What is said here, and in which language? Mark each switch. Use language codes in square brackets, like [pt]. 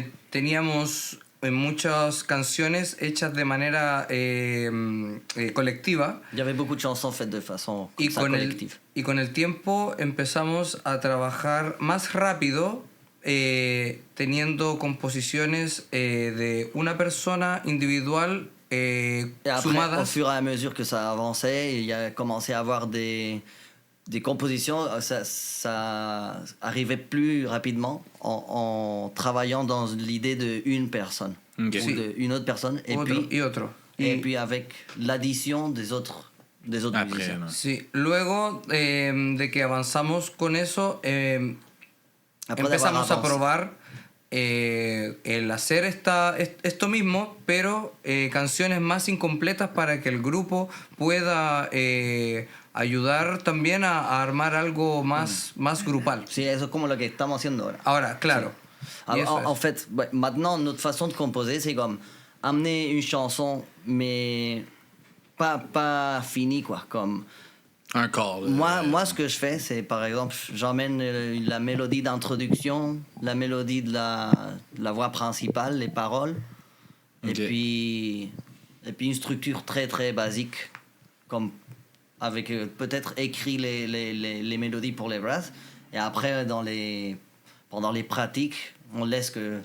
[es] Teníamos muchas canciones hechas de manera colectiva. [fr] Il y avait beaucoup de chansons faites de façon collective. [es] Y con el tiempo empezamos a trabajar más rápido, teniendo composiciones de una persona individual [fr] et après, [es] sumadas. [fr] Au fur et à mesure que ça avançait, il y a commencé à avoir des compositions, ça arrivait plus rapidement en travaillant dans l'idée d'une personne ou d'une autre personne et puis avec l'addition des autres musiciens. [es] Sí, luego de que avanzamos con eso, empezamos a probar el hacer esto mismo, pero canciones más incompletas para que el grupo pueda ayudar también a armar algo más grupal. Sí, eso es como lo que estamos haciendo ahora. Ahora, claro. Sí. [fr] En fait, maintenant, notre façon de composer, c'est comme amener une chanson, mais pas finie, quoi. Comme encore. Moi, ce que je fais, c'est par exemple, j'emmène la mélodie d'introduction, la mélodie de la voix principale, les paroles, et puis une structure très très basique, comme avec peut-être écrit les mélodies pour les brasses, et après pendant les pratiques, on laisse que